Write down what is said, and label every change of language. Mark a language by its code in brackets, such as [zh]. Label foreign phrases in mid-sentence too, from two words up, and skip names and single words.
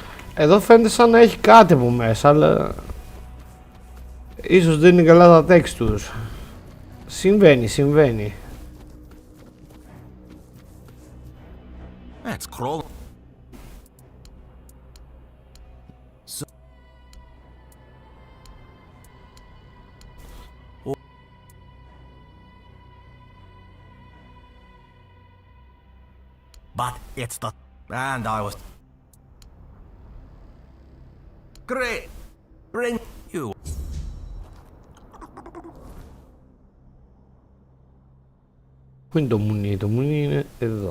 [el] Εδώ φαίνεται σαν να έχει κάτι από μέσα, αλλά ίσως δεν είναι καλά τα textures. Συμβαίνει. [en] It's crawling. But it's the... And I was... Great! Bring you... [el] Πού είναι το μουνί? Το μουνί είναι εδώ.